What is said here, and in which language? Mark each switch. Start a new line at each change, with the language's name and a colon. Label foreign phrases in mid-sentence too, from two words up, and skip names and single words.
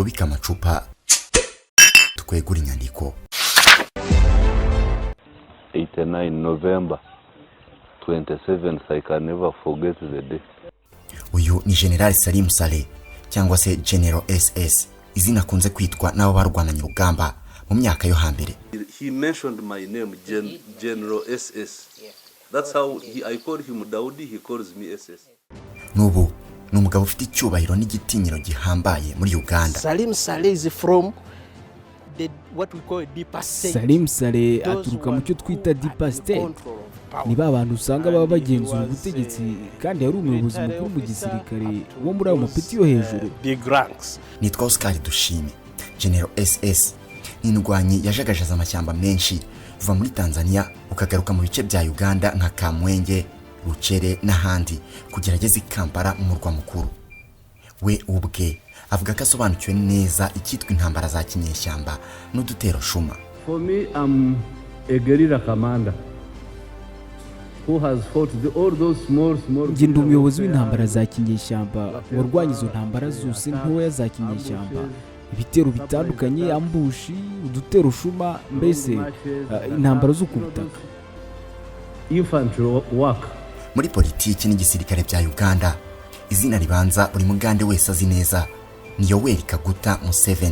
Kinyarwanda: amacupa twegura inyandiko.
English: 89 November 27th, I can never forget the day.
Kinyarwanda: Uyu ni General Salim Saleh cyangwa se General SS, izina kunze kwitwa n'abo barwananye urugamba mu myaka yo hambere.
English: He mentioned my name, General SS. That's how I call him Daudi, he calls me SS.
Kinyarwanda: Nubu ni umugabo ufite icyubahiro n'igitinyiro gihambaye muri Uganda.
English: Salim Saleh is from what we call deep state.
Kinyarwanda: Salim Saleh aturuka mu cyo twita
English: deep state.
Kinyarwanda: Ni abantu usanga baba bagenzura ubutegetsi kandi yari umuyobozi mukuru mu gisirikare wo muri ayo mapeti yo hejuru.
English: Big ranks.
Kinyarwanda: Nitwa Oscar Dushime. General SS ni indwanyi yajagajaza amashyamba menshi kuva muri Tanzania ukagaruka mu bice bya Uganda nka Kamwenge, Rucere n'ahandi kugerageza Kampala mu murwa mukuru. We ubwe avuga ko asobanukiwe neza icyitwa intambara za kinyeshyamba n'udutero shuma.
English: For me, I'm a guerrilla commander who has fought all those small.
Kinyarwanda: Njye ndi umuyobozi w'intambara za kinyeshyamba warwanya izo ntambara zose ntoya za kinyeshyamba, ibitero bitandukanye, ambushi, udutero shuma, mbese intambara zo ku butaka.
English: Infantry work.
Kinyarwanda: Muri politiki n'igisirikare bya Uganda, izina ribanza buri mugande wese azi neza ni Yoweri Kaguta Museveni.